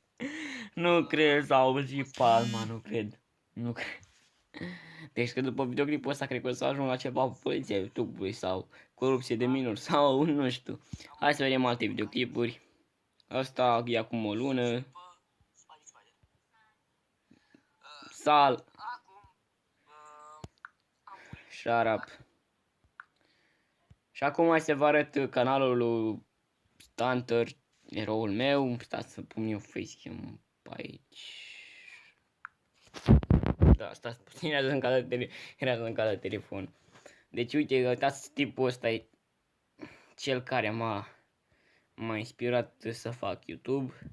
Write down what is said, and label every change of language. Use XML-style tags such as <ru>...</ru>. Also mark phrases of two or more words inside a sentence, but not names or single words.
<ro>Nu cred, s-a auzit palma, nu cred. Nu cred. Deci că după videoclipul ăsta cred că o să ajung la ceva pe poliția YouTube-ului sau corupție de minori sau nu știu. Hai să vedem alte videoclipuri. Asta e acum o lună. Sal.</ro> <en>Shut up.</en> <ro>Și acum hai să vă arăt canalul lui Stunter, eroul meu. Stați să pun eu facecam pe aici. Da, stați puțin, era în cadă telefon. Deci uite, uitați, tipul ăsta e cel care m-a inspirat să fac YouTube.</ro>